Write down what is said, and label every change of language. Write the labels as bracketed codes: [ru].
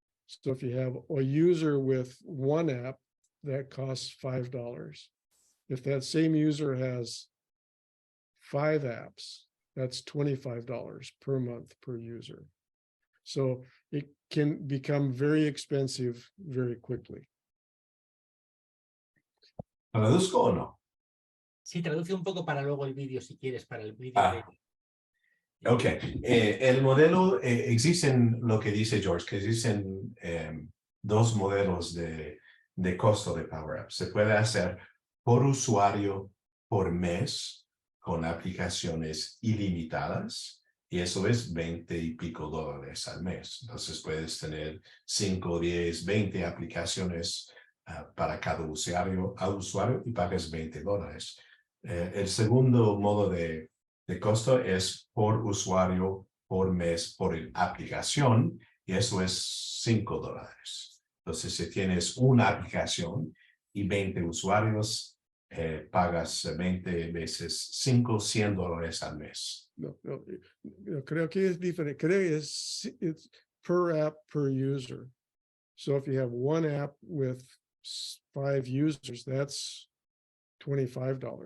[en] So if you have a user with one app, that costs $5. If that same user has 5 apps, that's $25 per month per user. So it can become very expensive very quickly. [es] ¿Traduzco o no? Sí, traduce un poco para luego el vídeo, si quieres, para el vídeo. Ok, el modelo, existen lo que dice George, que existen dos modelos de costo de PowerApps. Se puede hacer por usuario por mes con aplicaciones ilimitadas y eso es $20 y pico al mes. Entonces puedes tener 5, 10, 20 aplicaciones para cada usuario y pagas $20. El segundo modo de costo es por usuario por mes por aplicación y eso es $5. Entonces, si tienes una aplicación y 20 usuarios, pagas 20 veces 5, $100 al mes. No, creo que es diferente. Creo que [en] it's per app per user. So if you have one app with 5 users, that's $25.